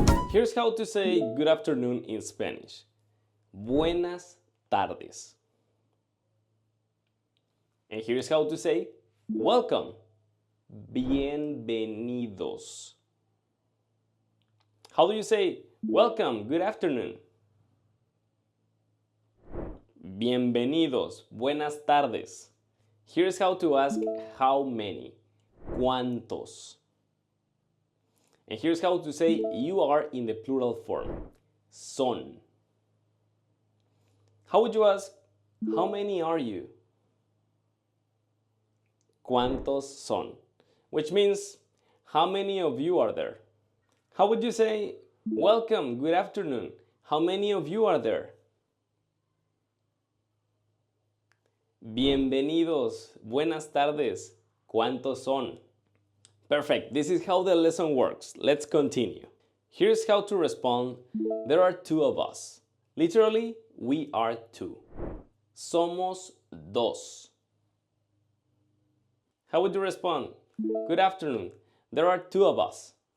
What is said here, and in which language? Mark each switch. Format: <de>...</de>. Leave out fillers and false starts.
<en>Here's how to say good afternoon in Spanish.</en> <es>Buenas tardes.</es> <en>And here's how to say welcome.</en> <es>Bienvenidos.</es> <en>How do you say welcome, good afternoon?</en> <es>Bienvenidos, buenas tardes.</es> <en>Here's how to ask how many.</en> <es>¿Cuántos?</es> <en>And here's how to say you are in the plural form.</en> <es>Son.</es> <en>How would you ask how many are you?</en> <es>¿Cuántos son?</es> <en>Which means how many of you are there? How would you say welcome, good afternoon? How many of you are there?</en> <es>Bienvenidos, buenas tardes. ¿Cuántos son?</es> <en>Perfect, this is how the lesson works. Let's continue. Here's how to respond. There are two of us. Literally, we are two.</en> <es>Somos dos.</es> <en>How would you respond? Good afternoon. There are two of us.</en>